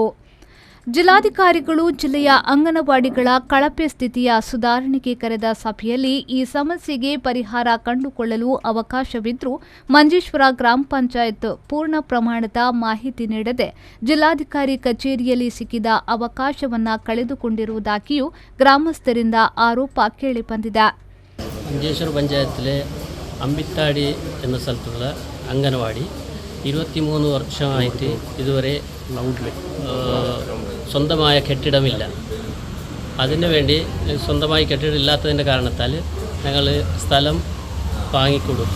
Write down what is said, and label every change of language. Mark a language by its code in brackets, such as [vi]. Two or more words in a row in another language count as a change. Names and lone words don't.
[kn] ಜಿಲ್ಲಾಧಿಕಾರಿಗಳು ಜಿಲ್ಲೆಯ ಅಂಗನವಾಡಿಗಳ ಕಳಪೆ ಸ್ಥಿತಿಯ ಸುಧಾರಣೆಗೆ ಕರೆದ ಸಭೆಯಲ್ಲಿ ಈ ಸಮಸ್ಯೆಗೆ ಪರಿಹಾರ ಕಂಡುಕೊಳ್ಳಲು ಅವಕಾಶವಿದ್ದರೂ ಮಂಜೇಶ್ವರ ಗ್ರಾಮ ಪಂಚಾಯತ್ ಪೂರ್ಣ ಪ್ರಮಾಣದ ಮಾಹಿತಿ ನೀಡದೆ ಜಿಲ್ಲಾಧಿಕಾರಿ ಕಚೇರಿಯಲ್ಲಿ ಸಿಕ್ಕಿದ ಅವಕಾಶವನ್ನು ಕಳೆದುಕೊಂಡಿರುವುದಾಗಿಯೂ ಗ್ರಾಮಸ್ಥರಿಂದ ಆರೋಪ ಕೇಳಿಬಂದಿದೆ. [ml] ಮಂಜೇಶ್ವರ പഞ്ചായത്തിലെ അമ്പിത്താടി എന്ന സ്ഥലത്തുള്ള അംഗനവാടി 23 വർഷമായിട്ട് ഇതുവരെ സ്വന്തമായ കെട്ടിടമില്ല. അതിനുവേണ്ടി സ്വന്തമായി കെട്ടിടമില്ലാത്തതിൻ്റെ കാരണത്താൽ ഞങ്ങൾ സ്ഥലം വാങ്ങിക്കൊടുത്തു.